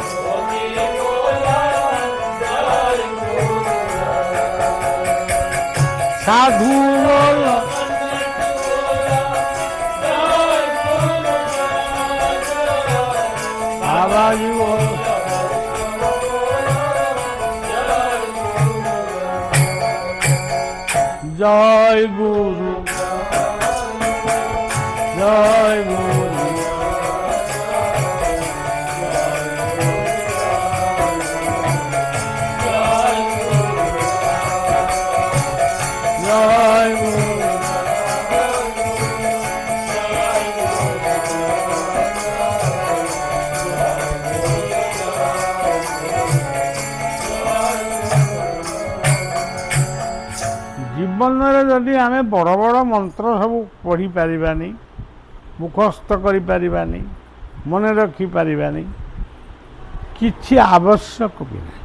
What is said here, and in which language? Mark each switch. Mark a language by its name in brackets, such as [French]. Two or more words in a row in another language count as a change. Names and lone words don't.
[Bangla] সাধু বল বাবাজি বল জয় গুরু জয় গুরু জয় গুরু ଜୀବନରେ [Odia] ଯଦି ଆମେ ବଡ଼ ବଡ଼ ମନ୍ତ୍ର ସବୁ ପଢ଼ିପାରିବାନି, ମୁଖସ୍ଥ କରିପାରିବାନି, ମନେ ରଖିପାରିବାନି, କିଛି ଆବଶ୍ୟକ ବି ନାହିଁ।